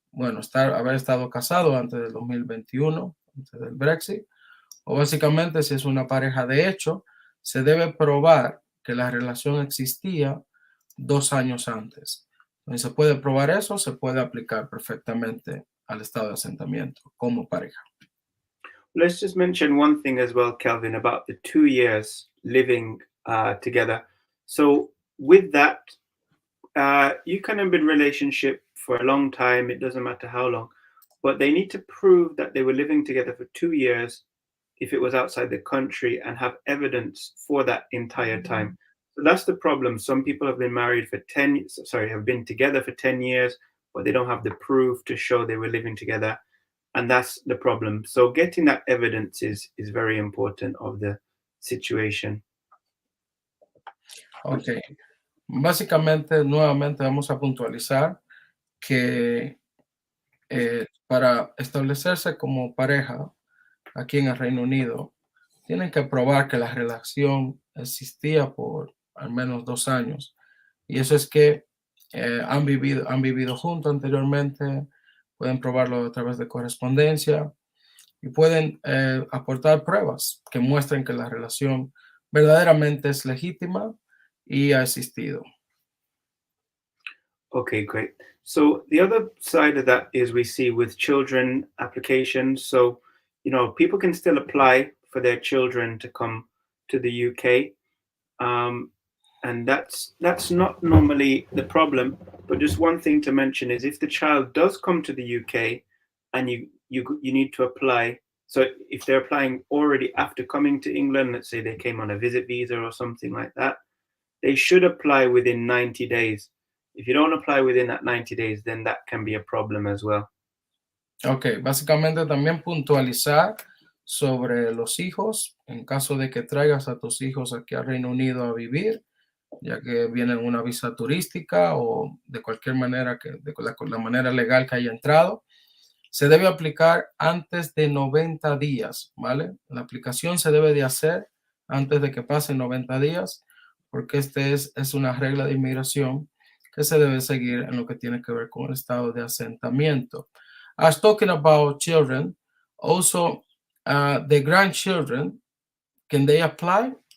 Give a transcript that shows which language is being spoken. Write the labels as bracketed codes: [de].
[es] Bueno, haber estado casado antes del 2021, antes del Brexit, o básicamente si es una pareja de hecho, se debe probar que la relación existía 2 años antes. Entonces, se puede probar eso, se puede aplicar perfectamente al estado de asentamiento como pareja. [en] Let's just mention one thing as well, Kelvin, about the 2 years living together. So with that, you can have been in a relationship for a long time, it doesn't matter how long, but they need to prove that they were living together for 2 years if it was outside the country and have evidence for that entire time. So that's the problem. Some people have been married for have been together for 10 years, but they don't have the proof to show they were living together. And that's the problem. So getting that evidence is very important of the situation. Ok. [es] Básicamente, nuevamente vamos a puntualizar que para establecerse como pareja aquí en el Reino Unido, tienen que probar que la relación existía por al menos 2 años. Y eso es que han vivido juntos anteriormente, pueden probarlo a través de correspondencia y pueden aportar pruebas que muestren que la relación verdaderamente es legítima y ha existido. [en] Okay, great. So the other side of that is we see with children applications. So, people can still apply for their children to come to the UK. And that's not normally the problem. But just one thing to mention is if the child does come to the UK and you need to apply. So if they're applying already after coming to England, let's say they came on a visit visa or something like that, they should apply within 90 days. If you don't apply within that 90 days, then that can be a problem as well. [es] Ok, básicamente también puntualizar sobre los hijos, en caso de que traigas a tus hijos aquí al Reino Unido a vivir, ya que vienen una visa turística o de cualquier manera, de la manera legal que haya entrado, se debe aplicar antes de 90 días, ¿vale? La aplicación se debe de hacer antes de que pasen 90 días, porque es una regla de inmigración que se debe seguir en lo que tiene que ver con el estado de asentamiento. [en] As talking about children, also the grandchildren, can they apply?